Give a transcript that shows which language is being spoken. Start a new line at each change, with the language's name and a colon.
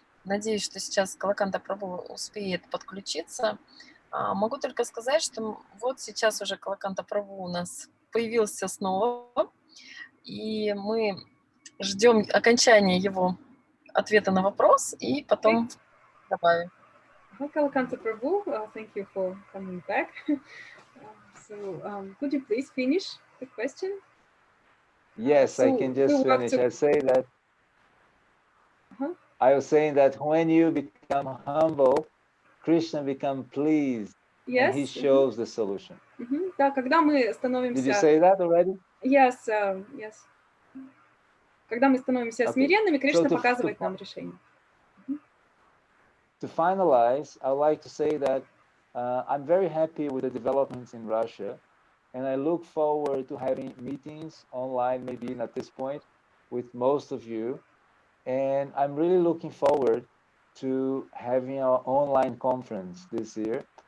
Russian: Надеюсь, что сейчас Калаканта прабху успеет подключиться. Могу только сказать, что вот сейчас уже Калаканта прабху у нас появился снова, и мы ждем окончания его ответа на вопрос, и потом добавим.
English: Калаканты прабху, thank you for coming back. So, could you please finish the question? Yes, I can just finish. I say that. I was saying that when you become humble, Krishna becomes pleased, and he shows the solution.
Russian: Да, когда мы становимся...
English: Did you say that already? Yes, yes.
Russian: Когда мы становимся смиренными, Кришна показывает нам решение.
English: To finalize, I would like to say that I'm very happy with the developments in Russia, and I look forward to having meetings online, maybe at this point, with most of you. And I'm really looking forward to having our online conference this year.